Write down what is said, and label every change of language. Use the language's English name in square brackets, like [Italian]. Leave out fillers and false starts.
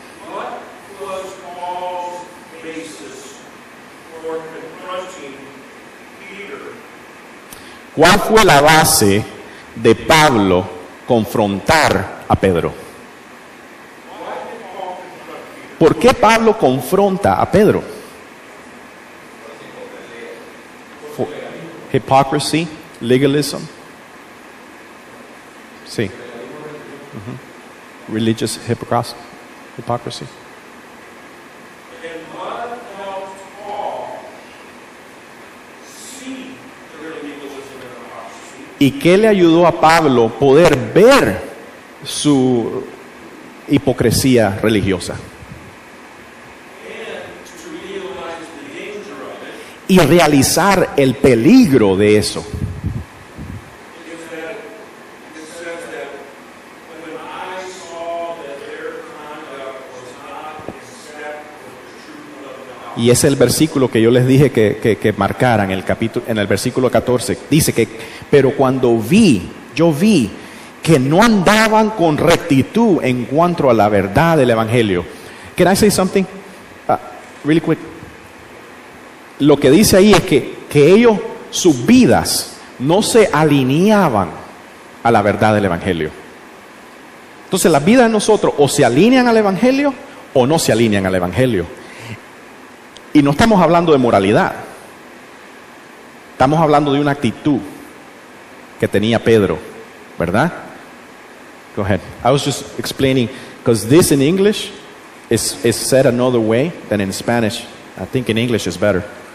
[English] What was Paul's basis for confronting Peter? [Spanish] ¿Cuál fue la base de Pablo confrontar a Pedro? ¿Por qué Pablo confronta a Pedro? [English] Hypocrisy, legalism. [Spanish] Sí. [English] Religious hypocrisy. And what helped Paul see the real legalism and hypocrisy? [Spanish] ¿Y qué le ayudó a Pablo poder ver su hipocresía religiosa? [English] And to realize the danger of it [Spanish] Y realizar el peligro de eso. [English] is that it says that when I saw that their conduct was not in step with the truth [Spanish] Y es el versículo que yo les dije que marcaran en el versículo 14. Dice que, pero cuando yo vi que no andaban con rectitud en cuanto a la verdad del Evangelio. [English] Can I say something? Really quick. [Spanish] Lo que dice ahí es que ellos, sus vidas, no se alineaban a la verdad del Evangelio. Entonces las vidas de nosotros o se alinean al Evangelio o no se alinean al Evangelio. Y no estamos hablando de moralidad. Estamos hablando de una actitud que tenía Pedro, ¿verdad? [English] Go ahead. I was just explaining, because this in English is said another way than in Spanish. I think in English is better.